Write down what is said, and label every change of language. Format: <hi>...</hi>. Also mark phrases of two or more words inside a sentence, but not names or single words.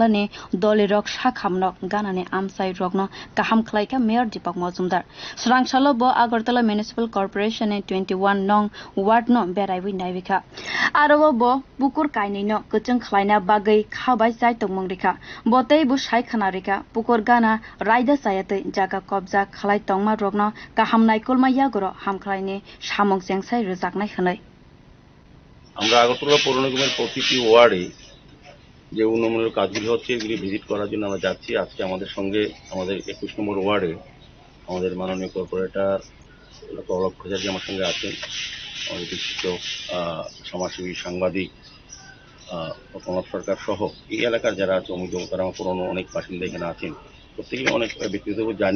<trp>ni dolirok sakhamnok gana ni amchairogno kaham khlaika mayor Dipak Majumdar Swrang salo bo Agartala municipal corporation ni 21 nong ward no beraiwi naibika aro bo pukur kainino kuchung khlaina bagwi khabai chai tongmung rikha botei bu sai khana rikha pukur gana raida sayate jaga kobja khlai tongma rogno kaham naikolma yagoro hamkhlaini samung jengsai rujaknai khnai</trp> <bn>আমরা আগরতলা পৌর নিগমের প্রতিটি ওয়ার্ডে যে উন্নয়নমূলক কাজগুলি হচ্ছে এগুলি ভিজিট করার জন্য আমরা যাচ্ছি। আজকে আমাদের সঙ্গে আমাদের 21 নম্বর ওয়ার্ডে আমাদের মাননীয় কর্পোরেটর নখরজক আমার সঙ্গে আছেন, আমাদের বিশিষ্ট সমাজসেবী সাংবাদিক প্রণব সরকার সহ এই এলাকার যারা আছে তারা আমার পুরনো অনেক বাসিন্দা এখানে আছেন, প্রত্যেকেই অনেক ব্যক্তিগতভাবে জানি।</bn>